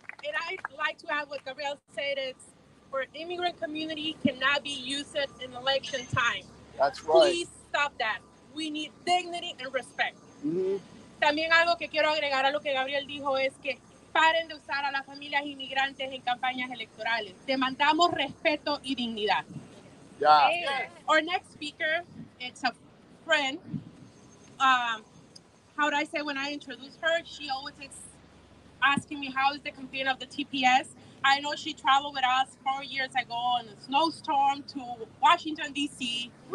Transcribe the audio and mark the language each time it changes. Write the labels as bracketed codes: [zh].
[en] And I'd like to add what Gabriel said. It's for immigrant community cannot be used in election time. That's right. Please stop that. We need dignity and respect. [es] También algo que quiero agregar a lo que Gabriel dijo es que paren de usar a las familias inmigrantes en campañas electorales. Demandamos respeto y dignidad. [en] Our next speaker, it's a friend. How would I say when I introduce her, she always is asking me how is the campaign of the TPS. I know she traveled with us 4 years ago on a snowstorm to Washington, D.C.